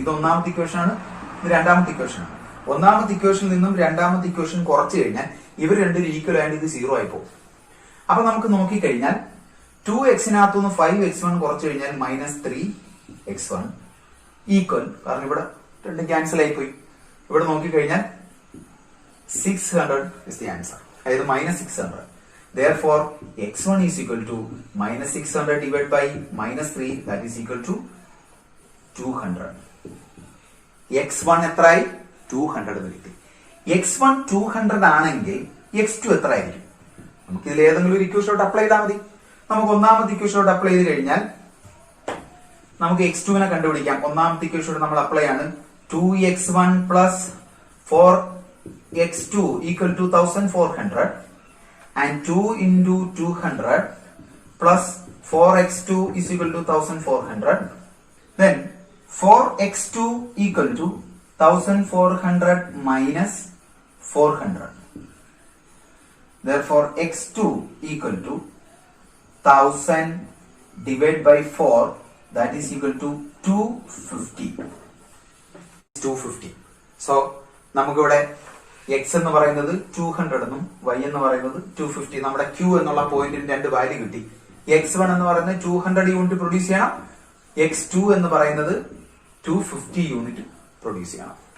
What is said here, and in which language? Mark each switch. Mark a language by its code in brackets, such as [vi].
[ml] ഇത് ഒന്നാമത്തെ ഇക്വേഷൻ ആണ്, ഇത് രണ്ടാമത്തെ ഇക്വേഷൻ ആണ്. ഒന്നാമത്തെ ഇക്വേഷനിൽ നിന്നും രണ്ടാമത്തെ ഇക്വേഷൻ കുറച്ചു കഴിഞ്ഞാൽ ഇവർ രണ്ടും ഈക്വൽ ആയിട്ട് ഇത് 0 ആയി പോകും. അപ്പൊ നമുക്ക് നോക്കിക്കഴിഞ്ഞാൽ 2x-നകത്തുനിന്ന് 5x1 കുറച്ചു കഴിഞ്ഞാൽ -3x1 ഈക്വൽ, കാരണം ഇവിടെ രണ്ടും ക്യാൻസൽ ആയി പോയി. ഇവിടെ നോക്കിക്കഴിഞ്ഞാൽ [en] 600 is the answer. അതായത് -600. Therefore, x1 is equal to -600 divided by -3, that is equal to 200. [ml] x1 എത്രയായി? 200 എന്ന് കിട്ടി. x1 200 ആണെങ്കിൽ x2 എത്ര ആയിരിക്കും? നമുക്ക് ഇതിൽ ഏതെങ്കിലും ഒരു ഇക്വേഷനോട് അപ്ലൈ ചെയ്താൽ മതി. നമുക്ക് ഒന്നാമത്തെ ഇക്വേഷനോട് അപ്ലൈ ചെയ്ത് കഴിഞ്ഞാൽ നമുക്ക് x2 നെ കണ്ടുപിടിക്കാം. ഒന്നാമത്തെ ഇക്വേഷനോട് നമ്മൾ അപ്ലൈ ആണ്. [en] 2x1 plus 4x2 equal to 1400 and 2 into 200 plus 4x2 is equal to 1400. Then 4x2 equal to 1400 minus 400. Therefore, x2 equal to 1000 divided by 4, that is equal to 250. 250. [ml] So, നമുക്കിവിടെ x എന്ന് പറയുന്നത് 200 എന്നും y എന്ന് പറയുന്നത് 250. നമ്മുടെ q എന്നുള്ള പോയിന്റിന് രണ്ട് വാല്യൂ കിട്ടി. x1 എന്ന് പറയുന്നത് 200 യൂണിറ്റ് പ്രൊഡ്യൂസ് ചെയ്യണം, x2 എന്ന് പറയുന്നത് 250 യൂണിറ്റ് പ്രൊഡ്യൂസ് ചെയ്യണം.